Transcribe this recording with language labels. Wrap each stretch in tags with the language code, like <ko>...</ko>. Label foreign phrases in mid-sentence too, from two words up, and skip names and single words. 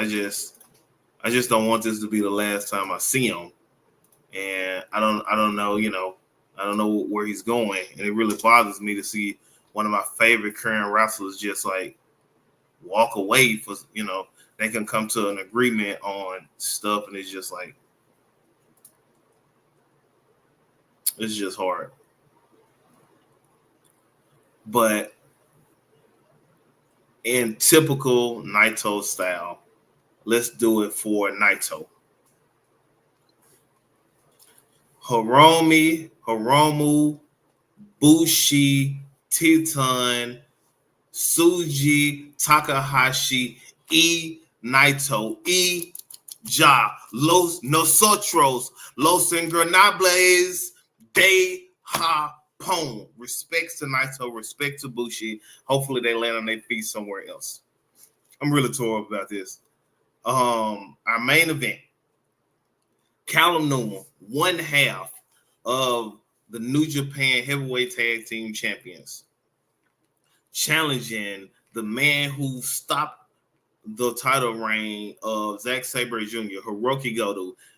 <en>I just don't want this to be the last time I see him, and I don't know, I don't know where he's going, and it really bothers me to see one of my favorite current wrestlers just like walk away for, they can come to an agreement on stuff, and it's just like, it's just hard. But in typical Naito style, let's do it for Naito. Hiromu, Bushi, Titan, Tsuji, Takahashi, Naito, Nosotros, Los Ingobernables de Japón. Respects to Naito, respect to Bushi. Hopefully they land on their feet somewhere else. I'm really torn about this. Our main event, Callum Newman, one half of the New Japan Heavyweight Tag Team Champions, challenging the man who stopped the title reign of Zack Sabre Jr., Hiroki Goto.</en>